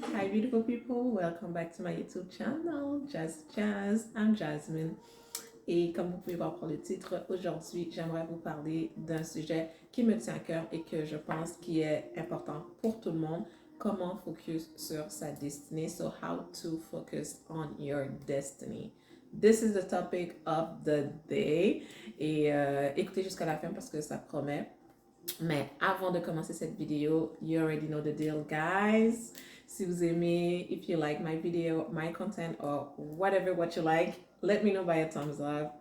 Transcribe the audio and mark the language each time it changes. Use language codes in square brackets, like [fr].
[en] beautiful people, welcome back to my YouTube channel, Jazz. I'm Jasmine. [fr] Et comme vous pouvez voir par le titre, aujourd'hui, j'aimerais vous parler d'un sujet qui me tient à cœur et que je pense qui est important pour tout le monde. Comment focus sur sa destinée. [en] So how to focus on your destiny. This is the topic of the day. [fr] Et écoutez jusqu'à la fin parce que ça promet. Mais avant de commencer cette vidéo, [en] you already know the deal, guys. [fr] Si vous aimez, [en] if you like my video, my content, or whatever what you like, let me know by a thumbs up.